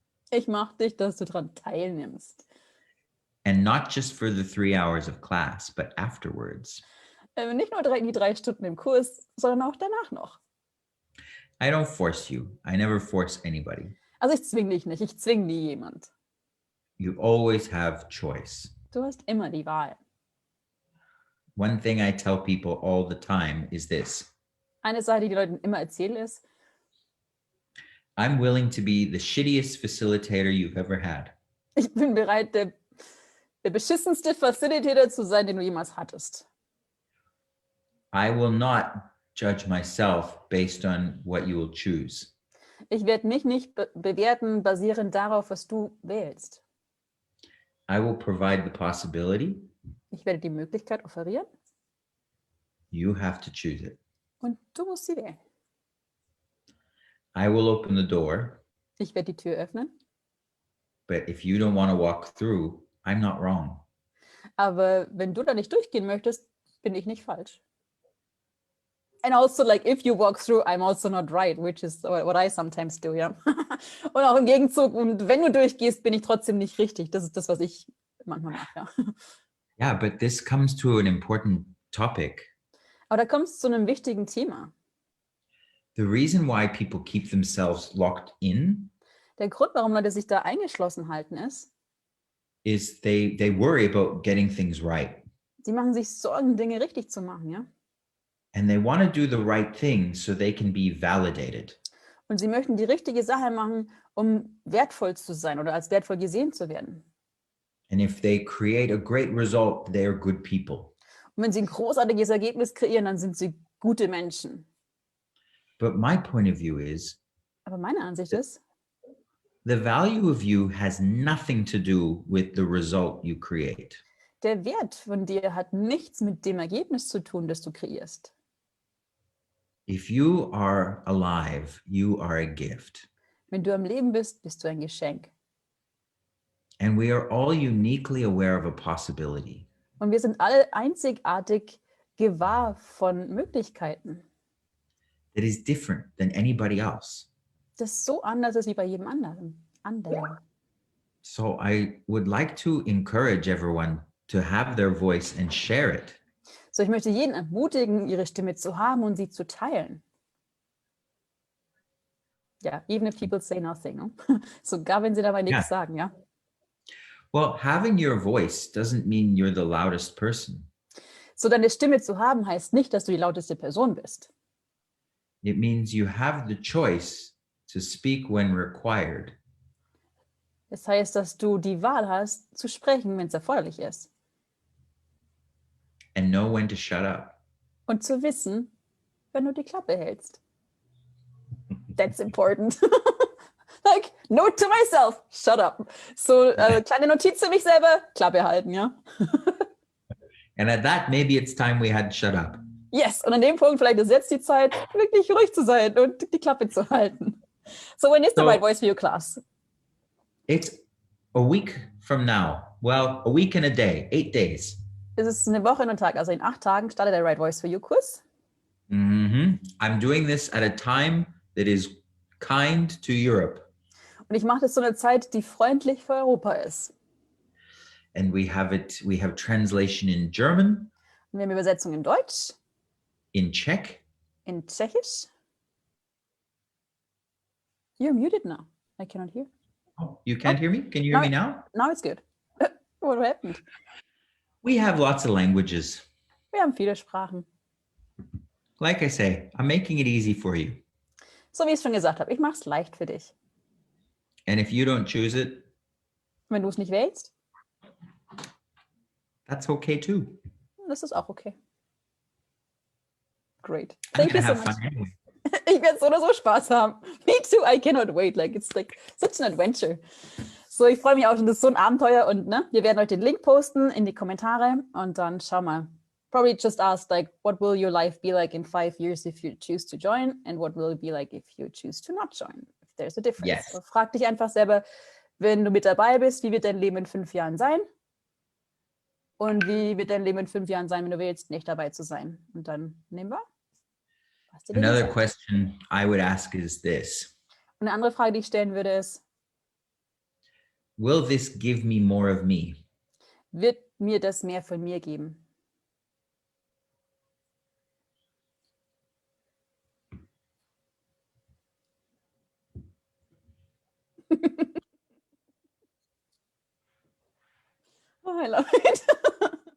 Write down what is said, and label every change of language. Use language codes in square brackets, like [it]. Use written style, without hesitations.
[de] Ich mache dich, dass du daran teilnimmst. [en] And not just for the 3 hours of class, but afterwards. [de] Nicht nur die 3 Stunden im Kurs, sondern auch danach noch. [en] I don't force you. I never force anybody. [de] Also ich zwinge dich nicht, ich zwinge nie jemand. [en] You always have choice. [de] Du hast immer die Wahl. [en] One thing I tell people all the time is this. [de] Eine Sache, die Leuten immer erzähle, ist, [en] I'm willing to be the shittiest facilitator you've ever had. [de] ich bin bereit, der beschissenste Facilitator zu sein, den du jemals hattest. [en] I will not judge myself based on what you will choose. [de] Ich werde mich nicht bewerten, basierend darauf, was du wählst. [en] I will provide the possibility. [de] Ich werde die Möglichkeit offerieren. [en] You have to choose it. [de] Und du musst sie wählen. [en] I will open the door. [de] Ich werde die Tür öffnen. [en] But if you don't want to walk through, I'm not wrong. [de] Aber wenn du da nicht durchgehen möchtest, bin ich nicht falsch. [en] And also, like, if you walk through, I'm also not right, which is what I sometimes do, [de] ja. Und auch im Gegenzug, und wenn du durchgehst, bin ich trotzdem nicht richtig. Das ist das, was ich manchmal mache, ja. [en] Yeah, but this comes to an important topic. [de] Aber da kommst du zu einem wichtigen Thema. [en] The reason why people keep themselves locked in [de] Der Grund, warum Leute sich da eingeschlossen halten, ist, [en] is they worry about getting things right. [de] sie machen sich Sorgen, Dinge richtig zu machen, ja. [en] And they want to do the right thing so they can be validated. [de] Und sie möchten die richtige Sache machen, um wertvoll zu sein oder als wertvoll gesehen zu werden. [en] And if they create a great result, they are good people. [de] Und wenn sie ein großartiges Ergebnis kreieren, dann sind sie gute Menschen. [en] But my point of view is, [de] Aber meine Ansicht ist, [en] the value of you has nothing to do with the result you create. [de] der Wert von dir hat nichts mit dem Ergebnis zu tun, das du kreierst. [en] If you are alive, you are a gift. [de] Wenn du am Leben bist, bist du ein Geschenk. [en] And we are all uniquely aware of a possibility. [de] Und wir sind alle einzigartig gewahr von Möglichkeiten. [en] That is different than anybody else. [de] Das so anders ist wie bei jedem anderen. [en] So I would like to encourage everyone to have their voice and share it. [de] So, ich möchte jeden ermutigen, ihre Stimme zu haben und sie zu teilen. Ja, [en] even if people say nothing. No? [de] Sogar wenn sie dabei nichts sagen, ja. [en] Well, having your voice doesn't mean you're the loudest person. [de] So, deine Stimme zu haben, heißt nicht, dass du die lauteste Person bist. [en] It means you have the choice to speak when required. [de] Das heißt, dass du die Wahl hast, zu sprechen, wenn es erforderlich ist. [en] And know when to shut up. [de] Und zu wissen, wenn du die Klappe hältst. [en] That's important. Like, note to myself, shut up. [de] So, kleine Notiz für mich selber, Klappe halten, ja. [en] And at that, maybe it's time we had to shut up. Yes, [de] und an dem Punkt vielleicht ist jetzt die Zeit, wirklich ruhig zu sein und die Klappe zu halten. [en] So, when is the right voice for you class? It's a week from now. Well, a week and a day, 8 days. [de] Es ist eine Woche und ein Tag, also in 8 Tagen startet der Right Voice for You Kurs. [en] I'm doing this at a time that is kind to Europe. [de] Und ich mache das zu einer Zeit, die freundlich für Europa ist. [en] And we have translation in German. [de] Und wir haben Übersetzung in Deutsch. [en] In Czech. [de] In Tschechisch. [en] You're muted now. I cannot hear. Oh, you can't hear me? Can you hear me now? Now it's good. What happened? We have lots of languages. [de] Wir haben viele Sprachen. [en] Like I say, I'm making it easy for you. [de] So wie ich es schon gesagt habe, ich mache es leicht für dich. [en] And if you don't choose it, [de] wenn du es nicht wählst, [en] that's okay too. [de] Das ist auch okay. [en] Great. I'm Thank you gonna have much. fun anyway. [de] Ich werde so oder so Spaß haben. [en] Me too, I cannot wait. Like, it's like such an adventure. [de] So, ich freue mich auch schon, das ist so ein Abenteuer und ne, wir werden euch den Link posten in die Kommentare und dann schau mal. [en] Probably just ask like, what will your life be like in 5 years if you choose to join and what will it be like if you choose to not join? If there's a difference. Yes. [de] So, frag dich einfach selber, wenn du mit dabei bist, wie wird dein Leben in 5 Jahren sein? Und wie wird dein Leben in 5 Jahren sein, wenn du willst, nicht dabei zu sein? Und dann nehmen wir. [en] Another question I would ask is this. [de] Und eine andere Frage, die ich stellen würde, ist, [en] will this give me more of me? [de] Wird mir das mehr von mir geben? [en] Oh, I love it.